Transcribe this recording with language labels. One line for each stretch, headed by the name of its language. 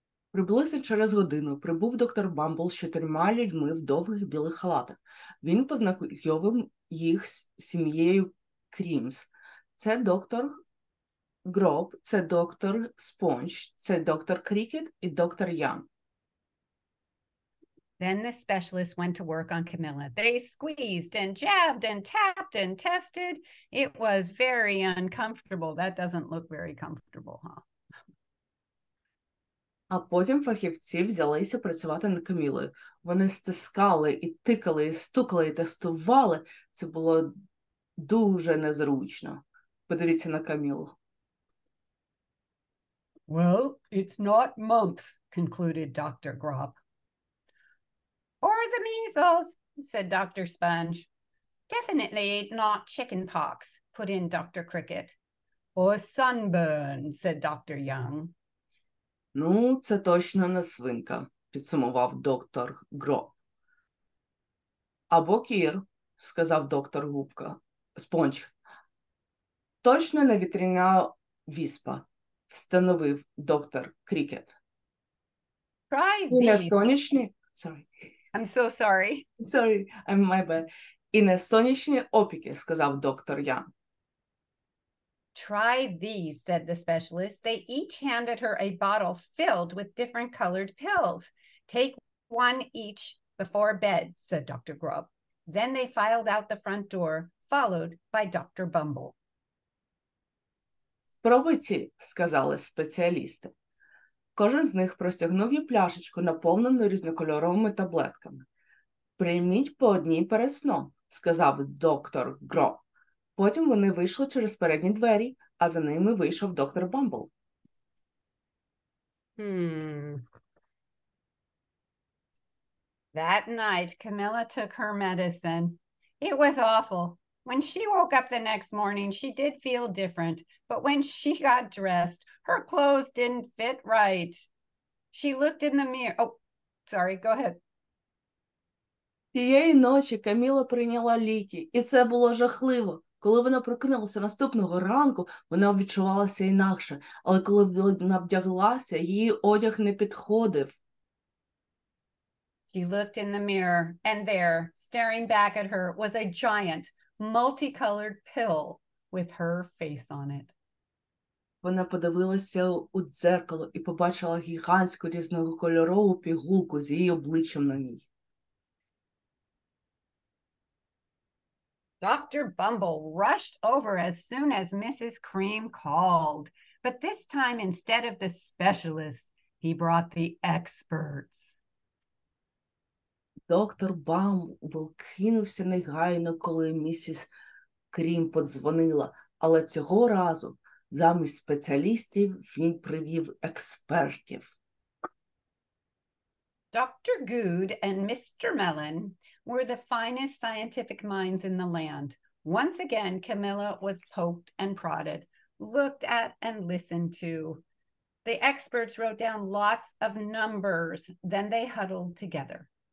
Ukrainian: Приблизно через годину прибув доктор Бамбл з 4 людьми в довгих білих халатах. Він познайомив їх з сім'єю Крімс. Це доктор Гроб, це доктор Спонж, це доктор Крікет і доктор Янг.
English: Then the specialist went to work on Camilla. They squeezed and jabbed and tapped and tested. It was very uncomfortable. That doesn't look very comfortable, huh?
Ukrainian: А потім фахівці взялися працювати над Камілою. Вони стискали, і тикали, і стукали, і тестували. Це було дуже незручно. Подивіться на Камілу.
English: Well, it's not mumps, concluded Dr. Grop. Or the measles, said Dr. Sponge. Definitely not chicken pox, put in Dr. Cricket. Or sunburn, said Dr. Young.
Ukrainian: Ну, це точно не свинка, підсумував доктор Гроб. Або кір, сказав доктор Спонж. Точно не вітряна віспа, встановив доктор Крікет.
English: Try
Ukrainian: І не
English: these.
Ukrainian: сонячні...
English: I'm so sorry. Sorry, I'm my bad.
Ukrainian: І не сонячні опіки, сказав доктор Ян.
English: Try these, said the specialist. They each handed her a bottle filled with different colored pills. Take one each before bed, said Dr. Grubb. Then they filed out the front door, followed by Dr. Bumble.
Ukrainian: Спробуйте, сказали спеціалісти. Кожен з них простягнув їй пляшечку, наповнену різнокольоровими таблетками. Прийміть по одній перед сном, сказав доктор Гроб. Потім вони вийшли через передні двері, а за ними вийшов доктор Бамбл.
English: That night, Camilla took her medicine. It was awful. When she woke up the next morning, she did feel different, but when she got dressed, her clothes didn't fit right. She looked in the mirror. Oh, sorry, go ahead.
Ukrainian: Тієї ночі Каміла прийняла ліки, і це було жахливо. Коли вона прокинулася наступного ранку, вона відчувалася інакше, але коли вона вдяглася, її одяг не підходив.
English: She looked in the mirror, and there, staring back at her, was a giant, multicolored pill with her face on it.
Ukrainian: Вона подивилася у дзеркало і побачила гігантську різнокольорову пігулку з її обличчям на ній.
English: Dr. Bumble rushed over as soon as Mrs. Cream called, but this time, instead of the specialists, he brought the experts. Доктор Бамбл кинувся негайно, коли місіс Крім подзвонила, але цього разу замість спеціалістів він привів експертів. Dr. Good and Mr. Mellon were the finest scientific minds in the land. Once again, Camilla was poked and prodded, looked at and listened to. The experts wrote down lots of numbers, then they huddled together.